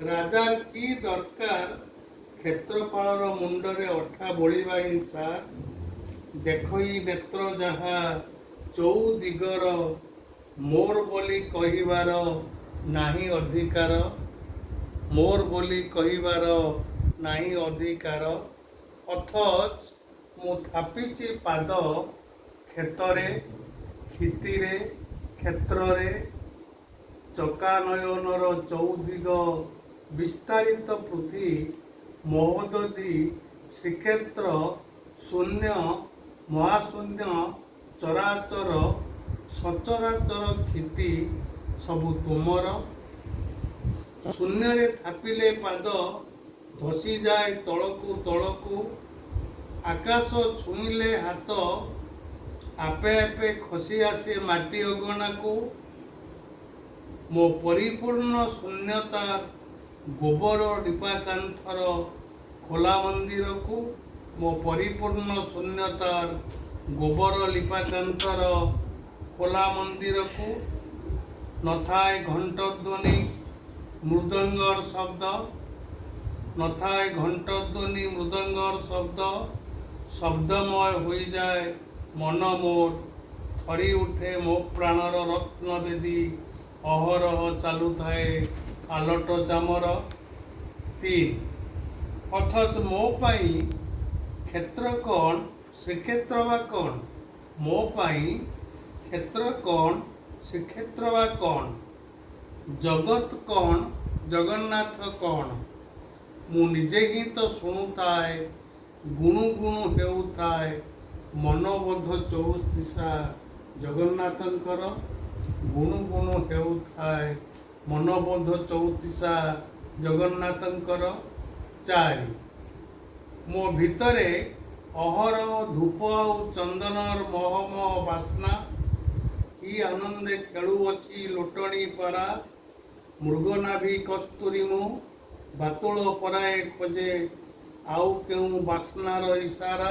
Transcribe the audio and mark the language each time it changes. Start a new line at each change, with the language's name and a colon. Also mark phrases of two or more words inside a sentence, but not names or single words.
Odia: ରାଜାର କି ଦରକାର କ୍ଷେତ୍ରପାଳର ମୁଣ୍ଡରେ ଅଠା ବୋଲିବା ହି ସାର। ଦେଖଇ ନେତ୍ର ଯହା ଚଉଦିଗର ମୋର ବୋଲି କହିବାର ନାହିଁ ଅଧିକାର। ମୋର ବୋଲି କହିବାର ନାହିଁ ଅଧିକାର। ଅଥଚ ମୁଁ ଥାପିଛି ପାଦ କ୍ଷେତ୍ରେ କ୍ଷିତିରେ କ୍ଷେତ୍ରେ ଚକାନୟନର ଚଉଦିଗ ବିସ୍ତାରିତ ପୃଥ୍ୱୀ ମହୋଦଧି ଶ୍ରୀକ୍ଷେତ୍ର ଶୂନ୍ୟ ମହାଶୂନ୍ୟ ଚରାଚର ସଚରାଚର କ୍ଷିତି ସବୁ ତୁମର। ଶୂନ୍ୟ ରେ ଥାପିଲେ ପାଦ ଧସି ଯାଏ ତଳକୁ ତଳକୁ। ଆକାଶ ଛୁଇଁଲେ ହାତ ଆପେ ଆପେ ଖସି ଆସେ ମାଟି ଅଗଣା କୁ। ମୋ ପରିପୂର୍ଣ୍ଣ ଶୂନ୍ୟତା ଗୋବର ଦୀପାକାନ୍ଥର ଖୋଲା ମନ୍ଦିର କୁ। ମୋ ପରିପୂର୍ଣ୍ଣ ଶୂନ୍ୟତାର ଗୋବର ଲିପାକାନ୍ଥର ଖୋଲା ମନ୍ଦିର କୁ। ନଥାଏ ଘଣ୍ଟଧ୍ୱନି ମୃଦଙ୍ଗର ଶବ୍ଦ। ନଥାଏ ଘଣ୍ଟଧ୍ୱନି ମୃଦଙ୍ଗର ଶବ୍ଦ। ଶବ୍ଦମୟ ହୋ ଯାଏ ମନ ମୋର। ଥରି ଉଠେ ମୋ ପ୍ରାଣର ରତ୍ନବେଦୀ ଅହରହ ଚାଲୁ ଥାଏ ଆଲଟ ଚାମର। 3, ଅଥଚ ମୋ ପାଇଁ କ୍ଷେତ୍ର କେଉଁ ଶ୍ରୀକ୍ଷେତ୍ର ବା କେଉଁ। ମୋ ପାଇଁ କ୍ଷେତ୍ର କେଉଁ ଶ୍ରୀକ୍ଷେତ୍ର ବା କେଉଁ। ଜଗତ କେଉଁ ଜଗନ୍ନାଥ କେଉଁ। ମୁଁ ନିଜେ ହିଁ ତ ଶୁଣୁଏ ଗୁଣୁ ଗୁଣୁ ହେଉଥାଏ ମନବୋଧ ଚଉଦିଶା ଜଗନ୍ନାଥଙ୍କର। ଗୁଣୁ ଗୁଣୁ ହେଉଥାଏ ମନବୋଧ ଚଉଦିଶା ଜଗନ୍ନାଥଙ୍କର। 4, ମୋ ଭିତରେ ଅହର ଧୂପ ଆଉ ଚନ୍ଦନର ମହମହ ବାସ୍ନା କି ଆନନ୍ଦେ ଖେଳୁଅଛି ଲୋଟଣୀ ପାରା, ମୃଗନାଭି କସ୍ତୁରୀ ମୁଁ ବାତୁଳ ପରାଏ ଖୋଜେ ଆଉ କେଉଁ ବାସ୍ନାର ଇସାରା।